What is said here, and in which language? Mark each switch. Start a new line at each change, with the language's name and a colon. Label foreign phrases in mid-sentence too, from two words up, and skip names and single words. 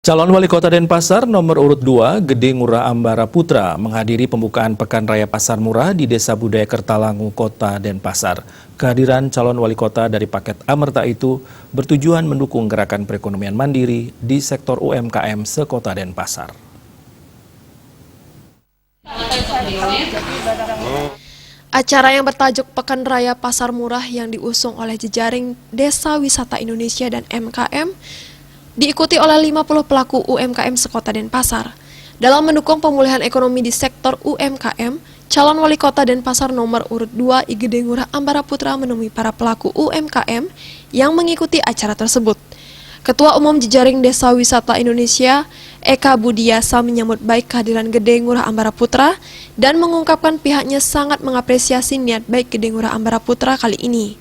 Indonesian: Calon Wali Kota Denpasar nomor urut 2, Gede Ngurah Ambara Putra, menghadiri pembukaan Pekan Raya Pasar Murah di Desa Budaya Kertalangu, Kota Denpasar. Kehadiran calon wali kota dari paket Amerta itu bertujuan mendukung gerakan perekonomian mandiri di sektor UMKM sekota Denpasar. Acara yang bertajuk Pekan Raya Pasar Murah yang diusung oleh jejaring Desa Wisata Indonesia dan MKM diikuti oleh 50 pelaku UMKM sekota Denpasar. Dalam mendukung pemulihan ekonomi di sektor UMKM, calon wali kota Denpasar nomor urut 2 Gede Ngurah Ambara Putra menemui para pelaku UMKM yang mengikuti acara tersebut. Ketua Umum Jejaring Desa Wisata Indonesia, Eka Budiasa, menyambut baik kehadiran Gede Ngurah Ambara Putra dan mengungkapkan pihaknya sangat mengapresiasi niat baik Gede Ngurah Ambara Putra kali ini.